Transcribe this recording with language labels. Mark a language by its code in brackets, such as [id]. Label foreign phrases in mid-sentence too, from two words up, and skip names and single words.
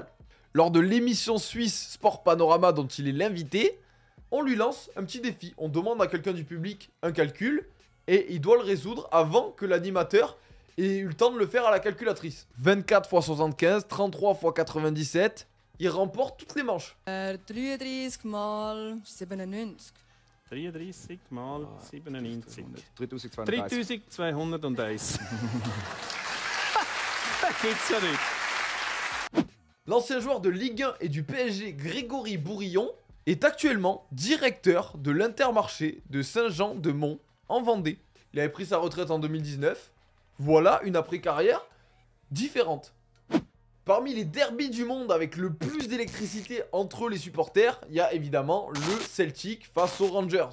[fr] Lors de l'émission suisse Sport Panorama dont il est l'invité, on lui lance un petit défi. On demande à quelqu'un du public un calcul et il doit le résoudre avant que l'animateur ait eu le temps de le faire à la calculatrice. 24 x 75, 33 x 97, il remporte toutes les manches. [de] 33 mal 97. 33 mal 97. 3201. Das gibt's ja nicht. [fr] L'ancien joueur de Ligue 1 et du PSG, Grégory Bourillon, est actuellement directeur de l'Intermarché de Saint-Jean-de-Mont, en Vendée. Il avait pris sa retraite en 2019. Voilà une après-carrière différente. Parmi les derbys du monde avec le plus d'électricité entre les supporters, il y a évidemment le Celtic face aux Rangers.